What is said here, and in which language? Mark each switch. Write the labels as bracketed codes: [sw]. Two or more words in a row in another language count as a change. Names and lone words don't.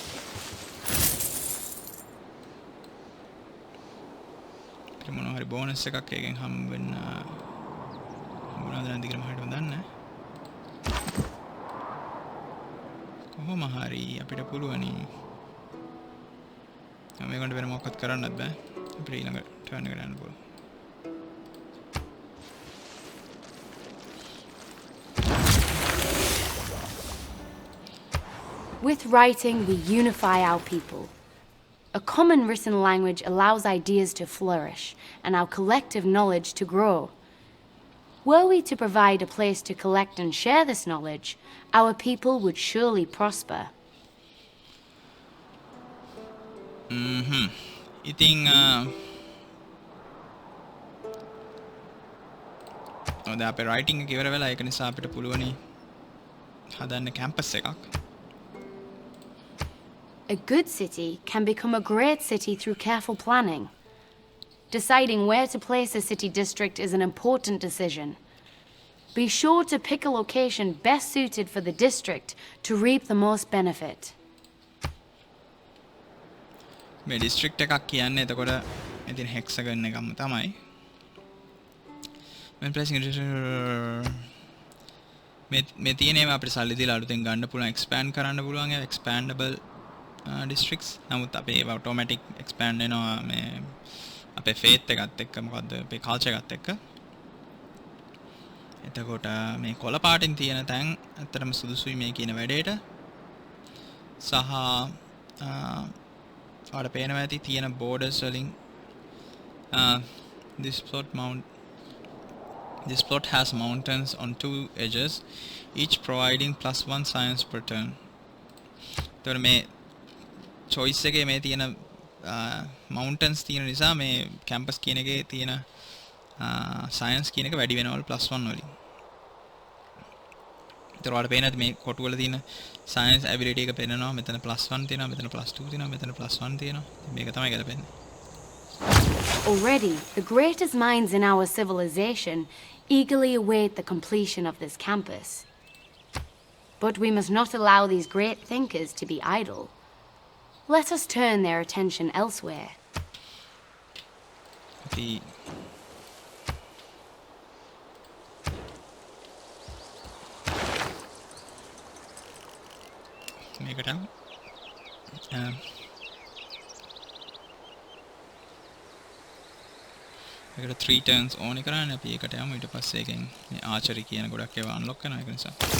[si] මොනවා හරි බෝනස් එකක් එකෙන් හම්බ වෙන්න මොනවද නැද්ද කියලා මම හිතන්න දන්නේ නැහැ. කොහොම හරි අපිට පුළුවනි මේකට වෙන මොකක්වත් කරන්නත් බෑ. අපිට ඊළඟ ටර්න් එකට යන්න පුළුවන්. [en] With writing, we unify our people. A common written language allows ideas to flourish and our collective knowledge to grow. Were we to provide a place to collect and share this knowledge, our people would surely prosper. [si] ඉතින් දැන් අපේ රයිටින් එක ඉවර වෙලා ඒක නිසා අපිට පුළුවනි හදන්න කැම්පස් එකක්. [en] A good city can become a great city through careful planning. Deciding where to place a city district is an important decision. Be sure to pick a location best suited for the district to reap the most benefit. [si] මේ district එකක් කියන්නේ එතකොට ඉතින් hexagon එකම තමයි. [en] When pressing [si] මේ තියෙනේම අපිට සල්ලි දීලා අලුතෙන් ගන්න පුළුවන් expand කරන්න පුළුවන් ඒ [en] expandable districts. [si] නමුත් අපේ ඒවා [en] automatic expand [si] වෙනවා මේ අපේ faith එකත් එක්ක මොකද්ද අපේ culture එකත් එක්ක. එතකොට මේ කොළ පාටින් තියෙන තැන් ඇත්තටම සුදුසුයි මේ කියන වැඩේට. සහ ඔයාලට පේනවා ඇති තියෙන borders වලින් [en] this plot has mountains on two edges, each providing +1 science per turn. [si] එතකොට මේ choice එකේ මේ තියෙන mountains තියෙන නිසා මේ campus කියන එකේ තියෙන science කියන එක වැඩි වෙනවලු +1 වලින්. ඒතර වල පේනද මේ කොටු වල තියෙන [en] science ability [si] එක පේනවා. මෙතන +1 තියෙනවා, මෙතන +2 තියෙනවා, මෙතන +1 තියෙනවා. මේක තමයි ගැලපෙන්නේ. [en] Already, the greatest minds in our civilization eagerly await the completion of this campus. But we must not allow these great thinkers to be idle. Let us turn their attention elsewhere. [si] මේකට මේකට 3 turns ඕනේ කරන්නේ අපි ඒකට යමු ඊට පස්සේ එකෙන් මේ ආචරි කියන ගොඩක් ඒවා අන්ලොක් කරනවා ඒක නිසා